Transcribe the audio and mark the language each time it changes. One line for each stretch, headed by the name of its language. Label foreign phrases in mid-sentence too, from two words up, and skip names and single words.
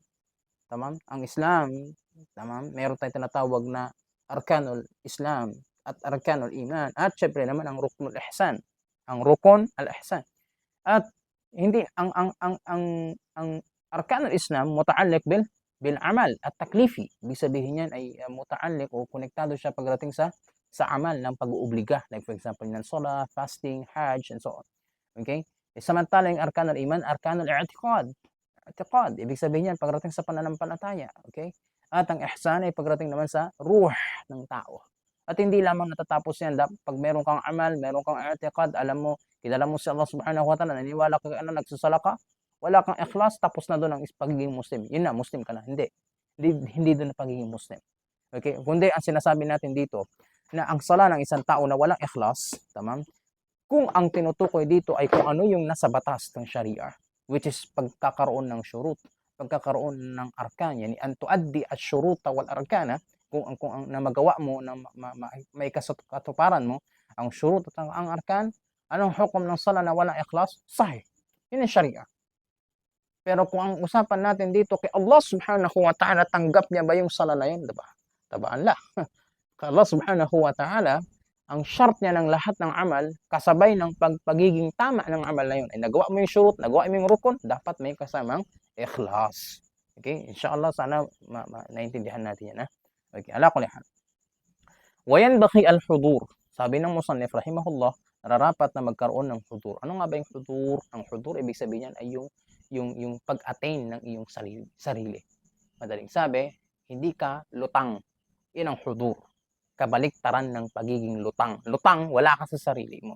Filipino: Tamam? Ang Islam, tamam, meron tayong tinatawag na
Arabic: أركان الإسلام
Filipino: at
Arabic: أركان الإيمان
Filipino: at syempre naman ang
Arabic: ركن الإحسان. Ang ركن الإحسان. At hindi ang أركان الإسلام متعلق بالعمل at taklifi.
Filipino: Ibig sabihin niyan ay mutaalliq o konektado siya pagdating sa amal ng pag-uubliga.
English: Like for example, ng salah, fasting, hajj, and so on.
Filipino: Okay? Samantala yung
Arabic: أركان الإيمان، أركان الاعتقاد.
Filipino: I'tiqad, ibig sabihin niyan pagdating sa pananampalataya. Okay? At ang ihsan ay pagdating naman sa ruh ng tao. At hindi lamang natatapos yan. Pag meron kang amal, meron kang i'tiqad, alam mo, kilala mo si Allah
Arabic: سبحانه وتعالى,
Filipino: naniwala ka nagsusala ka, wala kang ikhlas, tapos na doon ang pagiging Muslim. Yun na, Muslim ka na. Hindi doon ang pagiging Muslim. Okay? Kundi ang sinasabi natin dito, na ang sala ng isang tao na walang ikhlas, tamam? Kung ang tinutukoy dito ay kung ano yung nasa batas ng Sharia, which is pagkakaroon ng syurut, pagkakaroon ng arkan,
Arabic: يعني أن تؤدي الشروط والأركان,
Filipino: kung ang na magawa mo na may katuparan mo ang syurut at ang arkan, anong hukom ng sala na walang ikhlas? Sahih. Yun ang Sharia. Pero kung ang usapan natin dito kay Allah
Arabic: سبحانه وتعالى,
Filipino: tanggap niya ba yung sala na yun? Diba?
Arabic: طبعا لا.
Filipino: Kay Allah
Arabic: سبحانه وتعالى,
Filipino: ang shart niya ng lahat ng amal, kasabay ng pagiging tama ng amal na yun. Ay nagawa mo yung syurut, nagawa mo yung rukun, dapat may kasamang ikhlas. Okay? Inshallah, sana naintindihan natin yan.
Arabic: Okay, على كل حال. وينبغي الحضور.
Filipino: Sabi ng musannif rahimahullah, nararapat na magkaroon ng hudur. Ano nga ba yung hudur? Ang hudur, ibig sabihin yan ay yung pag-attain ng iyong sarili. Madaling sabi, hindi ka lutang. Yan ang hudur. Kabaliktaran ng pagiging lutang. Lutang, wala ka sa sarili mo.